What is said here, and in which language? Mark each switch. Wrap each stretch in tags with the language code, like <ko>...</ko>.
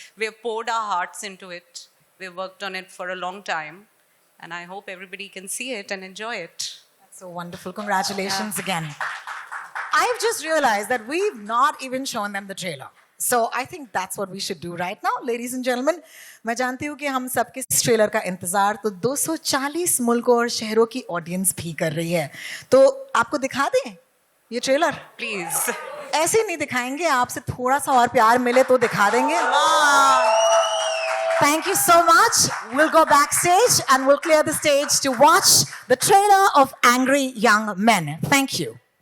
<en>We've poured our hearts into it. We've worked on it for a long time. And I hope everybody can see it and enjoy it. That's so wonderful. Congratulations again. I've just realized that we've not even shown them the trailer. So I think that's what we should do right now. Ladies and gentlemen,</en> <hi>मैं जानती हूँ कि हम सबके इस trailer का इंतजार तो 240 मुल्कों और शहरों की ऑडियंस भी कर रही है. तो आपको दिखा दें ये ट्रेलर?</hi> <en>Please.</en> <hi>ऐसे नहीं दिखाएंगे, आपसे थोड़ा सा और प्यार मिले तो दिखा देंगे.</hi> <en>Thank you so much. We'll go backstage and we'll clear the stage to watch the trailer of Angry Young Men. Thank you.</en>